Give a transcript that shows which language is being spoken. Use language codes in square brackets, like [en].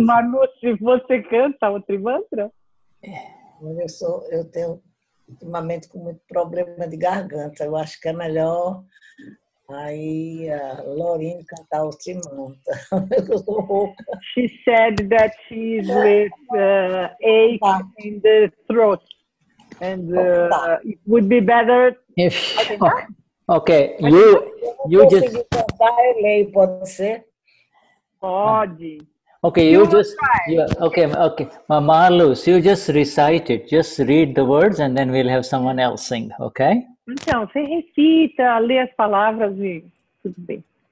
[pt] Marluce, você canta o Trimantra? Eu tenho ultimamente com muito problema de garganta. Eu acho que é melhor aí a Lorine cantar o Trimantra. Eu sou rouca. [en] She said that she's with ache in the throat. And it would be better if okay, you just [pt] cantar, pode ser? Pode. [en] Okay, okay, Marluce, you just recite it. Just read the words and then we'll have someone else sing, okay? [pt] Então, você recita, lê as palavras e tudo bem.